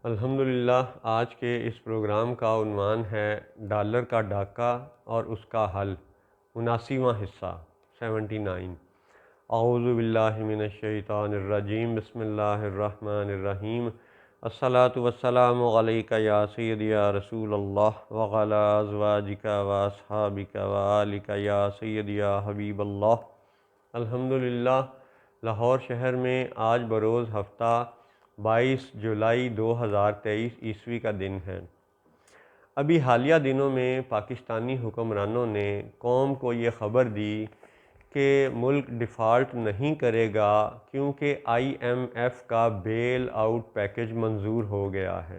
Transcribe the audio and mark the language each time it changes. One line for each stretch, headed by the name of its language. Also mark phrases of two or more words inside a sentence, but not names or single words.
Urdu: الحمدللہ آج کے اس پروگرام کا عنوان ہے ڈالر کا ڈاکا اور اس کا حل 79واں حصہ 79.
Arabic: أعوذ بالله من الشيطان الرجيم بسم الله الرحمن الرحيم الصلاة والسلام عليك يا سيدي يا رسول الله وعلى أزواجك وأصحابك وآلك يا سيدي يا حبيب الله.
Urdu: الحمدللہ لاہور شہر میں آج بروز ہفتہ 22 جولائی 2023 عیسوی کا دن ہے. ابھی حالیہ دنوں میں پاکستانی حکمرانوں نے قوم کو یہ خبر دی کہ ملک ڈیفالٹ نہیں کرے گا کیونکہ IMF کا
English: bail out package
Urdu: منظور ہو گیا ہے.